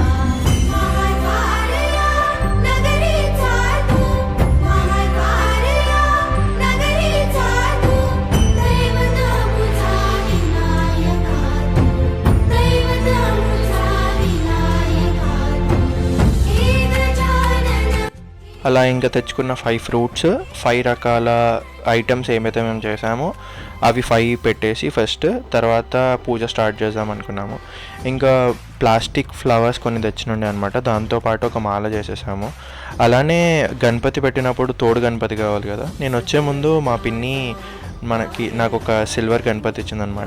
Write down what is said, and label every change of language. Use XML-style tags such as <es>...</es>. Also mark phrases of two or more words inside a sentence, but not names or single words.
<mr>महाद्वारया नगरीचा तू महाद्वारया नगरीचा तू दैवत मुझा विनायका तू दैवत मुझा विनायका तू. हे गजानन</mr> <te>అలా ఇంకా తెచ్చుకున్న 5 ఫ్రూట్స్ 5 రకాల ఐటమ్స్ ఏమైతే మేము చేసామో అవి 5 పెట్టేసి ఫస్ట్ తర్వాత పూజ స్టార్ట్ చేద్దాం అనుకున్నాము. ఇంకా</te> <en>plastic flowers</en> <te>కొన్ని తెచ్చినుండే అనమాట, దాంతోపాటు ఒక మాల చేసేసాము. అలానే గణపతి పెట్టినప్పుడు తోడు గణపతి కావాలి కదా, నేను వచ్చే ముందు మా పిన్ని నాకు ఒక సిల్వర్ గణపతి ఇచ్చిందనమాట.</te>